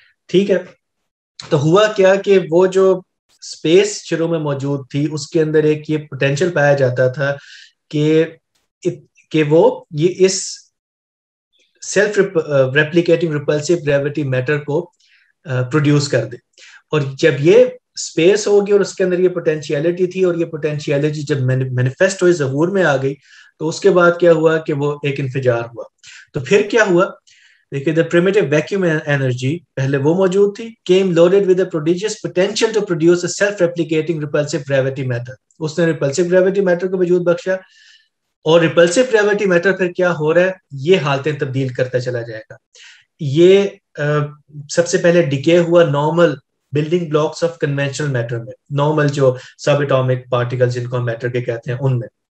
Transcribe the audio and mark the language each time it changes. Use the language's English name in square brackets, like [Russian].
[Urdu] ٹھیک ہے, تو ہوا کیا کہ وہ جو اسپیس شروع میں موجود تھی اس کے اندر ایک یہ پوٹینشیل پایا جاتا تھا کہ وہ یہ اس سیلف ریپلیکیٹنگ ریپلسیو گریویٹی میٹر کو پروڈیوس کر دے. اور جب یہ اسپیس ہوگی اور اس کے اندر یہ پوٹینشیلٹی تھی اور یہ پوٹینشیلٹی جب مینیفیسٹ ہوئی, ظہور میں آ گئی, تو اس کے بعد کیا ہوا کہ وہ ایک انفجار ہوا. تو پھر کیا ہوا دیکھیے, [English] the primitive vacuum energy [Urdu] پہلے وہ موجود تھی, [English] came loaded with a prodigious potential to produce a self-replicating repulsive gravity matter. [Urdu] اس نے repulsive gravity matter کو وجود بخشا, اور repulsive gravity matter پھر کیا ہو رہا ہے, یہ حالتیں تبدیل کرتا چلا جائے گا. یہ سب سے پہلے ڈیکے ہوا normal building blocks of conventional metre میں, نارمل جو سب اٹامک پارٹیکل جن کو ہم میٹر کے کہتے ہیں ان میں.